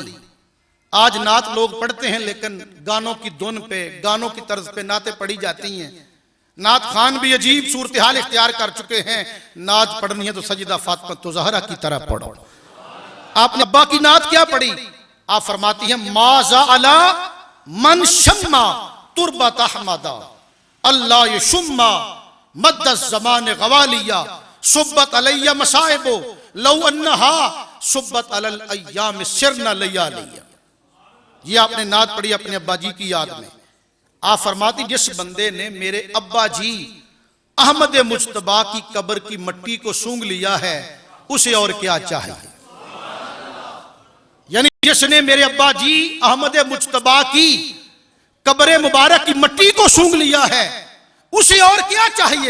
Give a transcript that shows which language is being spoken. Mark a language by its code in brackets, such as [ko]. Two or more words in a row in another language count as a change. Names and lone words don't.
[ur] آج نعت لوگ پڑھتے ہیں لیکن گانوں کی دھن پہ, گانوں کی طرز پہ نعتیں پڑھی جاتی ہیں. نعت خان بھی عجیب صورتحال اختیار کر چکے ہیں, نعت پڑھنی ہے تو سجدہ فاطمہ زہرا کی طرح پڑھو. آپ نے ابا کی نعت کیا پڑھی؟ آپ فرماتی ہیں [ar] ما زعلا من شما تربت احمدا, اللہ یشما مد الزمان غوالیہ, صبت علیہ مصائب لو انہا صبت علی الایام سرنا لیالیہ. [ur] یہ آپ نے نعت پڑھی اپنے ابا جی کی یاد میں. آپ فرماتی جس بندے نے میرے ابا جی احمد مجتبیٰ کی قبر کی مٹی کو سونگ لیا ہے, اسے اور کیا چاہیے. جس نے میرے ابا جی احمد مجتبی کی قبر مبارک کی مٹی کو سونگ لیا ہے اسے اور کیا چاہیے؟